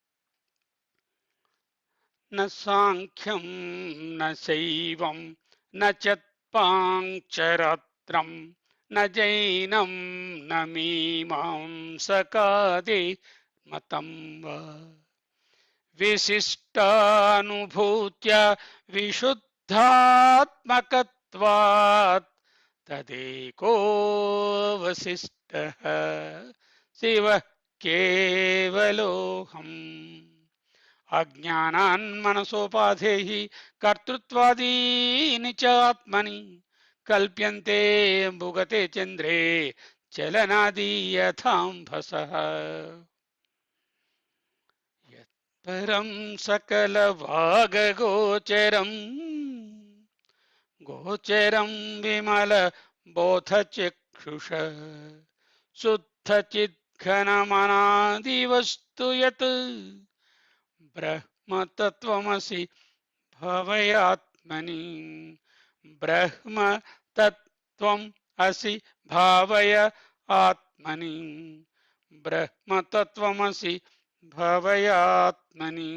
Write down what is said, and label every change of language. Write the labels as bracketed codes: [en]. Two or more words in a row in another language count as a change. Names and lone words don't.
[sa] న సాంఖ్యం న శైవం న చత్పాంచరాత్రం న జైనం న మీమాంసకాది మతం వా విశిష్టానుభూత్య విశుద్ధాత్మకత్వాత్ తదేకో వశిష్టః శివః కేవలోహం. అజ్ఞానాన్ మనసోపాధేః కర్తృత్వాదీని చ ఆత్మని కల్ప్యంతే భుగతే చంద్రే చలనాది యథాంభసః. परं सकलभागगोचरम् गोचरं विमलबोधचक्षुष शुद्धचिद्घनमनादिवस्तु यत् ब्रह्मतत्त्वमसि भावयात्मनि ब्रह्म तत्त्वम् असि भावय आत्मनि ब्रह्म तत्त्वमसि भावयात्मनि।